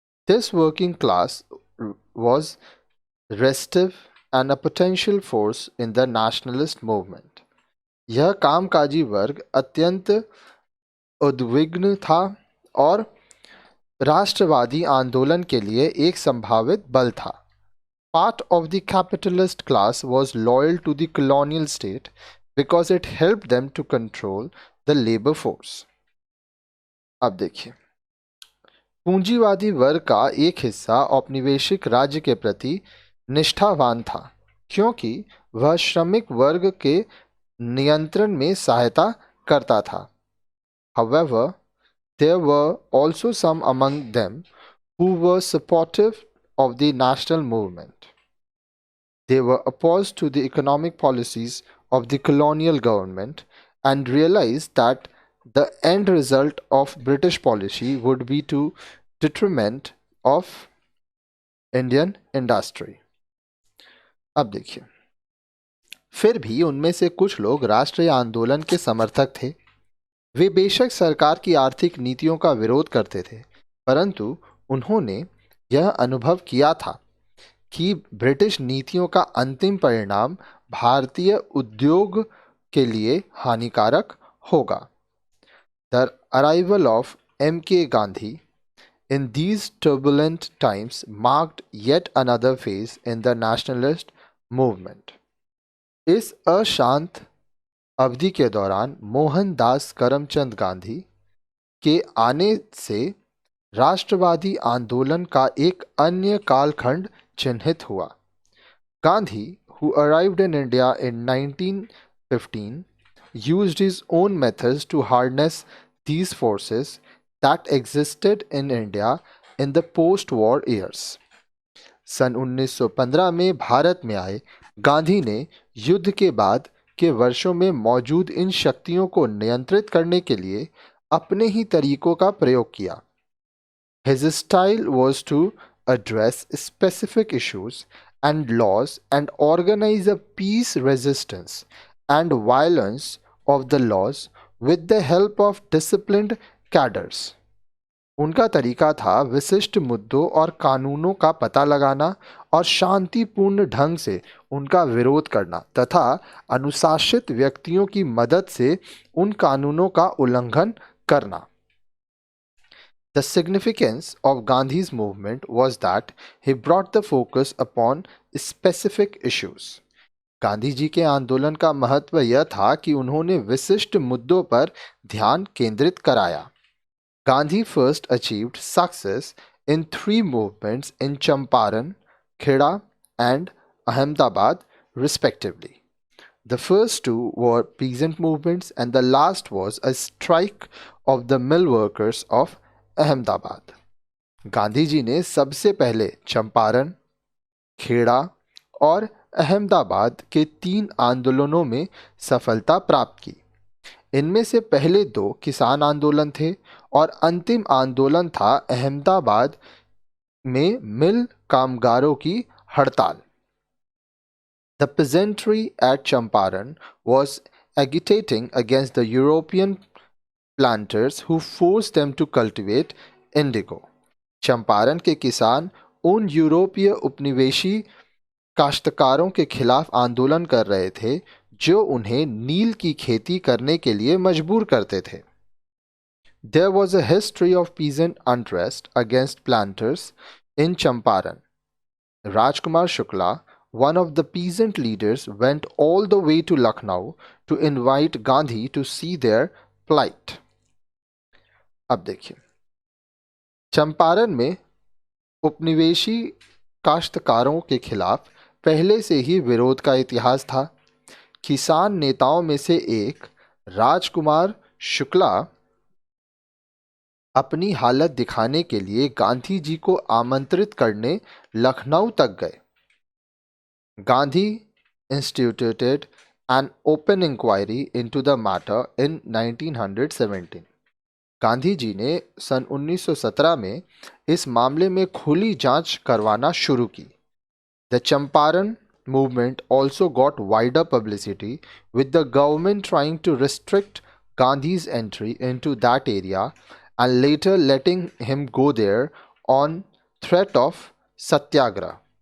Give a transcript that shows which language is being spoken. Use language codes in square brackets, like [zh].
[en] This working class was restive and a potential force in the nationalist movement. [hi] यह कामकाजी वर्ग अत्यंत उद्विग्न था और राष्ट्रवादी आंदोलन के लिए एक संभावित बल था। [en] Part of the capitalist class was loyal to the colonial state because it helped them to control the labor force. [hi] अब देखिए, पूंजीवादी वर्ग का एक हिस्सा औपनिवेशिक राज्य के प्रति निष्ठावान था क्योंकि वह श्रमिक वर्ग के नियंत्रण में सहायता करता था। [en] However, there were also some among them who were supportive of the national movement. They were opposed to the economic policies of the colonial government and realized that the end result of British policy would be to detriment of Indian industry. [hi] अब देखिए, फिर भी उनमें से कुछ लोग राष्ट्रीय आंदोलन के समर्थक थे। वे बेशक सरकार की आर्थिक नीतियों का विरोध करते थे, परंतु उन्होंने यह अनुभव किया था कि ब्रिटिश नीतियों का अंतिम परिणाम भारतीय उद्योग के लिए हानिकारक होगा। [en] The arrival of M.K. Gandhi in these turbulent times marked yet another phase in the nationalist movement. [hi] इस अशांत अवधि के दौरान मोहनदास करमचंद गांधी के आने से राष्ट्रवादी आंदोलन का एक अन्य कालखंड चिन्हित हुआ. [en] Gandhi, who arrived in India in 1915, used his own methods to harness these forces that existed in India in the post-war years. [hi] सन 1915 में भारत में आए गांधी ने युद्ध के बाद के वर्षों में मौजूद इन शक्तियों को नियंत्रित करने के लिए अपने ही तरीकों का प्रयोग किया. [en] His style was to address specific issues and laws and organize a peace resistance and violence of the laws with the help of disciplined cadres. [hi] उनका तरीका था विशिष्ट मुद्दों और कानूनों का पता लगाना और शांतिपूर्ण ढंग से उनका विरोध करना तथा अनुशासित व्यक्तियों की मदद से उन कानूनों का उल्लंघन करना. [en] The significance of Gandhi's movement was that he brought the focus upon specific issues. [hi] Gandhi ji के आंदोलन का महत्व यह था कि उन्होंने विशिष्ट मुद्दों पर ध्यान केंद्रित कराया. [en] Gandhi first achieved success in three movements in Champaran, Kheda and Ahmedabad respectively. The first two were peasant movements and the last was a strike of the mill workers of Ahmedabad. [hi] Gandhi ji ने सबसे पहले चंपारण, खेड़ा और अहमदाबाद के 3 आंदोलनों में सफलता प्राप्त की. इनमें से पहले 2 किसान आंदोलन थे और अंतिम आंदोलन था अहमदाबाद में मिल कामगारों की हड़ताल. [en] The peasantry at Champaran was agitating against the European planters who forced them to cultivate indigo. [hi] Champaran के किसान उन यूरोपीय उपनिवेशी काश्तकारों के खिलाफ आंदोलन कर रहे थे जो उन्हें नील की खेती करने के लिए मजबूर करते थे. [en] There was a history of peasant unrest against planters in Champaran. Rajkumar Shukla, one of the peasant leaders, went all the way to Lucknow to invite Gandhi to see their plight. [hi] अब देखिए, चंपारण में उपनिवेशी काश्तकारों के खिलाफ पहले से ही विरोध का इतिहास था. किसान नेताओं में से एक राजकुमार शुक्ला अपनी हालत दिखाने के लिए गांधी जी को आमंत्रित करने लखनऊ तक गए. [en] Gandhi instituted an open inquiry into the matter in 1917. [hi] Gandhi ji ने सन 1917 में इस मामले में खुली जांच करवाना शुरू की. [en] The Champaran movement also got wider publicity, with the government trying to restrict Gandhi's entry into that area and later letting him go there on threat of satyagraha.